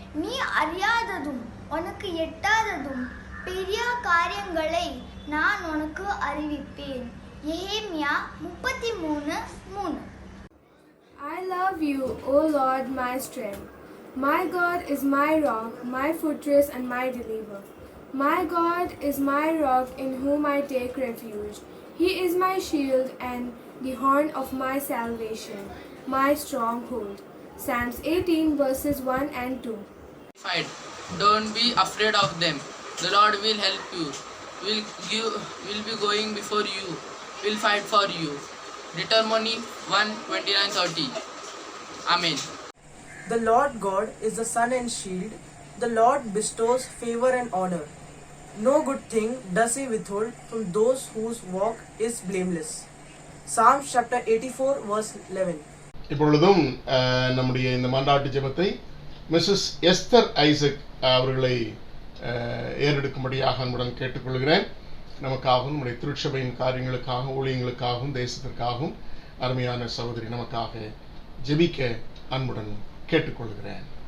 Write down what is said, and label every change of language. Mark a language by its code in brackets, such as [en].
[ta] நீ அறியாததும் உனக்கு எட்டாததும் பெரிய காரியங்களை நான் உனக்கு அறிவிப்பேன். எரேமியா 33:3. [en] I love you, O Lord, my strength. My God is my rock, my fortress and my deliverer. My God is my rock in whom I take refuge. He is my shield and the horn of my salvation, my stronghold. Psalms 18:1 and 2. Fight. Don't be afraid of them. The Lord will help you. Will be going before you. Will fight for you. Deuteronomy 1:29-30. Amen. The Lord God is the sun and shield. The Lord bestows favor and honor. No good thing does he withhold from those whose walk is blameless. Psalms chapter 84:11. [ta] இப்பொழுதும் நம்முடைய இந்த மன்றாட்டு ஜெபத்தை Mrs Esther Isaac அவர்களை ஏறெடுக்கும்படியாக அன்புடன் கேட்டுக்கொள்கிறேன். நமக்காகவும் நம்முடைய திருச்சபையின் காரியங்களுக்காகவும் ஊழியங்களுக்காகவும் தேசத்திற்காகவும் அருமையான சகோதரி நமக்காக ஜெபிக்க அன்புடன் கேட்டுக்கொள்கிறேன்.